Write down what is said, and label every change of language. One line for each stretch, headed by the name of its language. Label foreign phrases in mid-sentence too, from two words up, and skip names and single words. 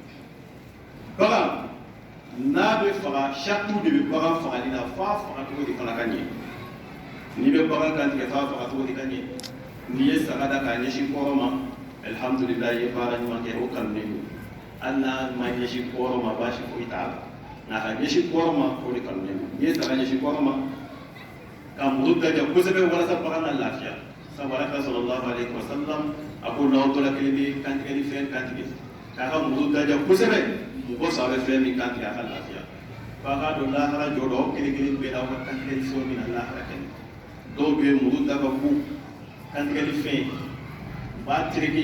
Bambara: bagan n'a bɛ faga saritu de bɛ bagan fagali la f'a fagacogo de fana ka ɲɛ n'i bɛ bagan kantigɛ f'a fagacogo de ka ɲɛ n'i ye saga da k'a ɲɛsin kɔrɔ ma alhamdulilayi i ye baara ɲuman kɛ o kanulen don hali n'a ma ɲɛsin kɔrɔ ma baasi foyi t'a la nka ka ɲɛsin kɔrɔ ma o de kanulen don n'i ye saga ɲɛsin kɔrɔ ma ka muru daja kosɛbɛ walasa bagan ka lafiya sabu alakira
Arabic: صلى الله عليه وسلم
Bambara: a ko n'aw dɔ la kelen bɛ kantigɛli fɛn kantigɛ k'a ka muru daja kosɛbɛ mɔgɔ saba bɛ fɛn min kantigɛ a ka lafiya f'a k'a dɔn lahara jɔ dɔ aw kelen kelen bɛɛ la aw ka kantigɛli fɛnw min na lahara kɛnɛ dɔw bɛ yen muru da ka go kantigɛli fɛn u b'a tereke